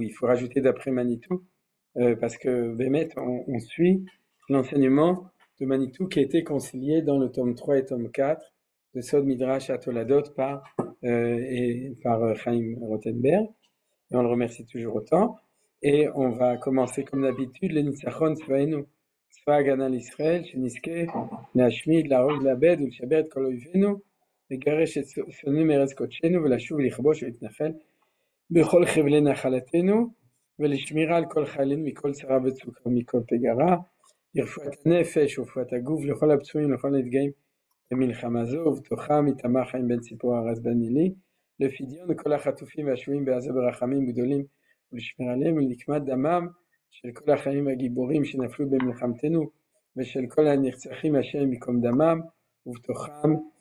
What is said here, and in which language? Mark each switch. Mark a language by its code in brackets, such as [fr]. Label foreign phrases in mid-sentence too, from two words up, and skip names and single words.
[fr] Il faut rajouter d'après Manitou, parce que Bémet, on suit l'enseignement de Manitou qui a été concilié dans le tome 3 et tome 4 de Sod Midrash à Toladot par Chaim Rothenberg. Et on le remercie toujours autant. Et on va commencer comme d'habitude, le [he] ניצחון צבאנו, צבא הגנה לישראל, שנזכה, להשמיד, להרוג, לאבד ולשבר את כל אויבינו, לגרש את שונאינו מארץ קודשנו ולשוב לכבוש ולהתנחל בכל חבלי נחלתנו, ולשמירה על כל חיילינו מכל צרה וצוקה ומכל פגרה, לרפואת הנפש ורפואת הגוף, לכל הפצועים ולכל הנפגעים במלחמה זו, ובתוכם איתמר חיים בן ציפור ארז בן נילי, לפדיון כל החטופים והשבויים בעזה ברחמים גדולים ולשמר עליהם ולנקמת דמם של כל החיים הגיבורים שנפלו במלחמתנו ושל כל הנרצחים השם ייקום דמם, ובתוכם